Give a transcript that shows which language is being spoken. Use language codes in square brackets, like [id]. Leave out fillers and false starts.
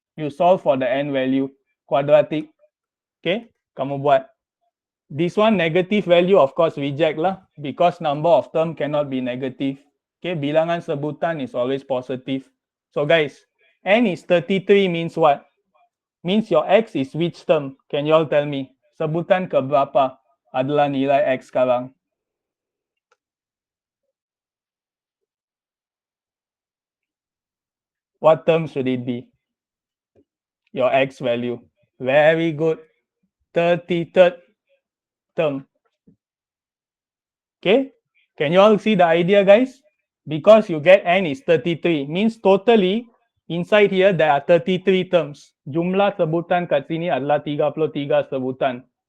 [en] You solve for the n value. Quadratic. Okay? [ms] Kamu buat. [en] This one negative value of course reject lah because number of term cannot be negative. Okay, [ms] bilangan sebutan [en] is always positive. So guys, n is 33 means what? Means your x is which term? Can you all tell me? [ms] Sebutan keberapa adalah nilai x sekarang? [en] What term should it be? your x value. Very good. 33rd term. Okay, can you all see the idea, guys? Because you get n is 33, means totally inside here there are 33 terms. [ms] Jumlah sebutan kat sini adalah 33 sebutan.